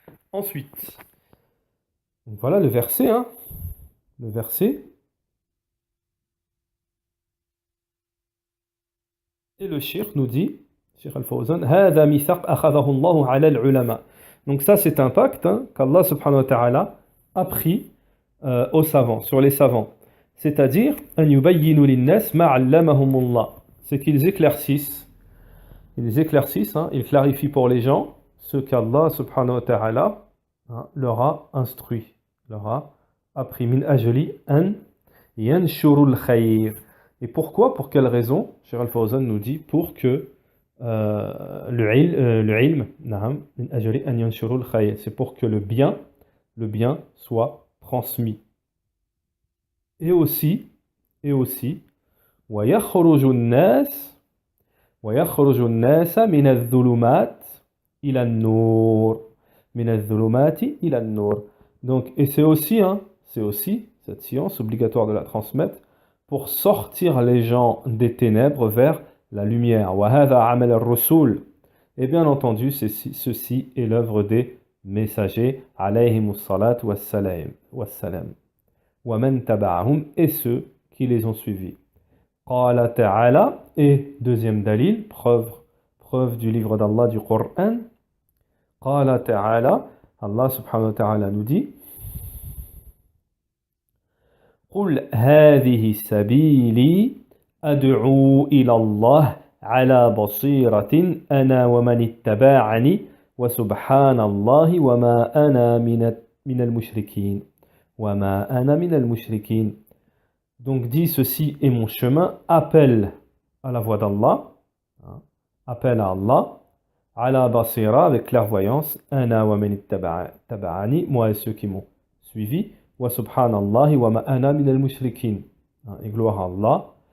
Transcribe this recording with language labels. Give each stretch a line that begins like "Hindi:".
French: Ensuite, donc voilà le verset, hein, le verset. Et le shir nous dit, Cheikh Al-Fawzan,
Arabic: هذا ميثاق أخذه الله على العلماء.
French: Donc ça c'est un pacte hein, qu'Allah subhanahu wa ta'ala a pris aux savants, sur les savants. C'est-à-dire,
Arabic: أن يبينوا للناس ما علمهم الله.
French: C'est qu'ils éclaircissent, hein, ils clarifient pour les gens ce qu'Allah subhanahu wa ta'ala hein, leur a instruit, leur a appris.
Arabic: Min ajli an yanshurul khayr.
French: Et pourquoi? Pour quelle raison? Cheikh Al-Fawzan nous dit pour que le ilm,
Arabic: min ajli an yanshurul khayr,
French: c'est pour que le bien soit transmis. Et aussi,
Arabic: ويخرج الناس من الظلمات إلى النور من الظلمات إلى النور.
French: Donc, et c'est aussi cette science obligatoire de la transmettre pour sortir les gens des ténèbres vers la lumière.
Arabic: وهذا عمل الرسول.
French: Et bien entendu, ceci est l'œuvre des messagers
Arabic: عليهم الصلاة والسلام. ومن تبعهم
French: et ceux qui les ont suivis.
Arabic: قال تعالى,
French: et deuxième dalil, preuve du livre d'Allah, du Coran.
Arabic: قال تعالى,
French: Allah subhanahu wa ta'ala nous dit,
Arabic: قل هذه سبيلي أدعو إلى الله على بصيرة أنا ومن اتبعني وسبحان الله وما أنا من المشركين. وما أنا من المشركين.
French: Donc dit ceci est mon chemin, appelle à la voix d'Allah, appelle à Allah,
Arabic: ala basira
French: avec clairvoyance,
Arabic: ana wa man ittaba'ani,
French: moi et ceux qui m'ont suivi,
Arabic: wa subhanallahi wa ma ana min al-mushrikin.
French: Et gloire à Allah,